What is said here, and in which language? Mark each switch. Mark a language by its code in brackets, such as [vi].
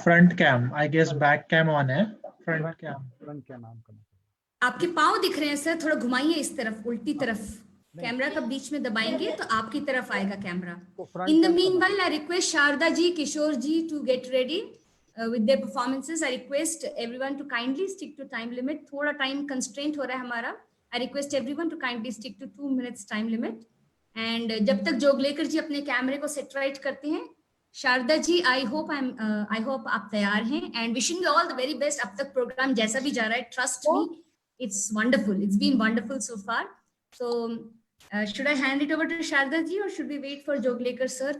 [en] Front cam, I guess back cam on है. Front cam [hi] on करना. आपके पाँव दिख रहे हैं सर, थोड़ा घुमाइए इस तरफ, उल्टी तरफ. कैमरा का बीच में दबाएंगे तो आपकी तरफ आएगा camera. [en] In the meanwhile I request Sharda ji, Kishore ji to get ready with their performances. I request everyone to kindly stick to time limit. [hi] थोड़ा time constraint हो रहा है हमारा. [en] I request everyone to kindly stick to 2 minutes time limit. [hi] And जब तक जोगलेकर जी अपने कैमरे को सेट राइट करते हैं, शारदा जी [en] I hope [hi] आप तैयार हैं. [en] And wishing you all the very best. [hi] अब तक प्रोग्राम जैसा भी जा रहा है, [en] trust me, it's wonderful. It's been wonderful so far. So should I hand it over to Sharda ji or should we wait for Joglekar sir?